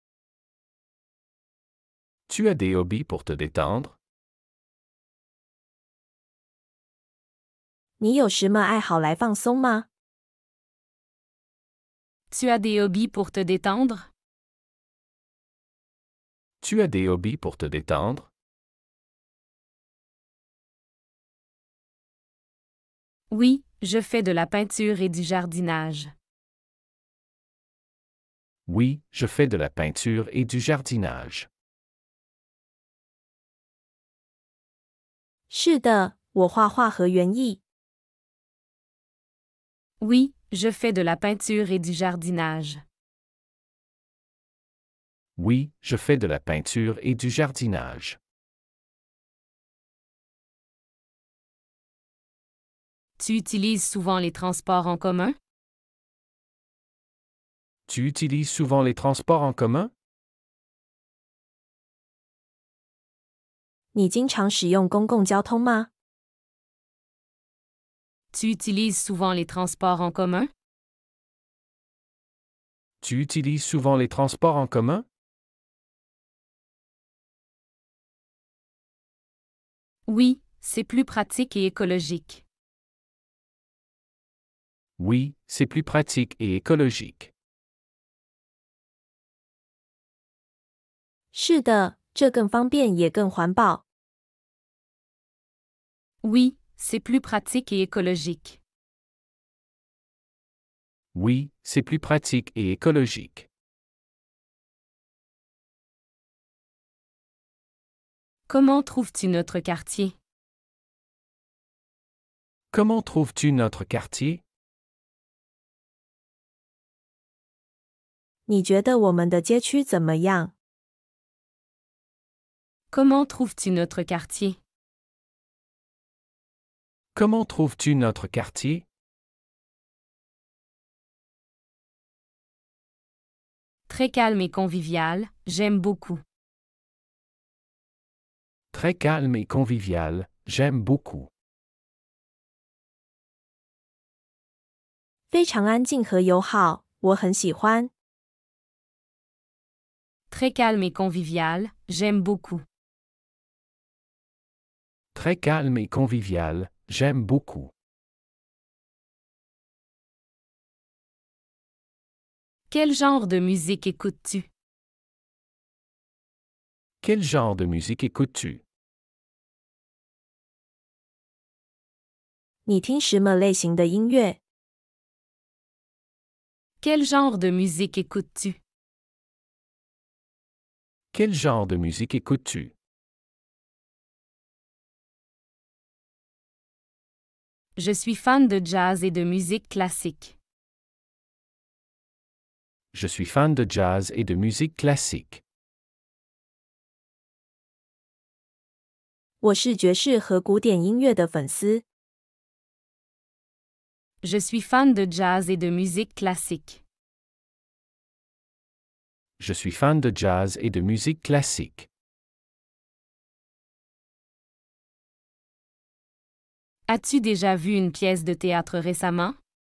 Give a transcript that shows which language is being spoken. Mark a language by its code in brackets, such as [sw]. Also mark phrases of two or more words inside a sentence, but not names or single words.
[fr] Tu as des hobbies pour te détendre? [zh] 你有什么爱好来放松吗？ [fr] Tu as des hobbies pour te détendre? Tu as des hobbies pour te détendre? Oui, je fais de la peinture et du jardinage. Oui, je fais de la peinture et du jardinage. [zh] 是的，我画画和园艺。 [fr] Oui, je fais de la peinture et du jardinage. Oui, je fais de la peinture et du jardinage. Tu utilises souvent les transports en commun? Tu utilises souvent les transports en commun? [zh] 你经常使用公共交通吗？ [fr] Tu utilises souvent les transports en commun? Tu utilises souvent les transports en commun? Oui, c'est plus pratique et écologique. Oui, c'est plus pratique et écologique. [zh] 是的，这更方便也更环保。 [fr] Oui, c'est plus pratique et écologique. Oui, c'est plus pratique et écologique. Comment trouves-tu notre quartier? Comment trouves-tu notre quartier? [zh] 你觉得我们的街区怎么样？ [fr] Comment trouves-tu notre quartier? Comment trouves-tu notre quartier? Très calme et convivial, j'aime beaucoup. Très calme et convivial, j'aime beaucoup. [zh] 非常安静和友好，我很喜欢。 [fr] Très calme et convivial, j'aime beaucoup. Très calme et convivial, j'aime beaucoup. Quel genre de musique écoutes-tu? Quel genre de musique écoutes-tu? [zh] 你听什么类型的音乐？ [fr] Quel genre de musique écoutes-tu? Quel genre de musique écoutes-tu? Je suis fan de jazz et de musique classique. Je suis fan de jazz et de musique classique. [zh] 我是爵士和古典音乐的粉丝。 [fr] Je suis fan de jazz et de musique classique. Je suis fan de jazz et de musique classique. As-tu déjà vu une pièce de théâtre récemment?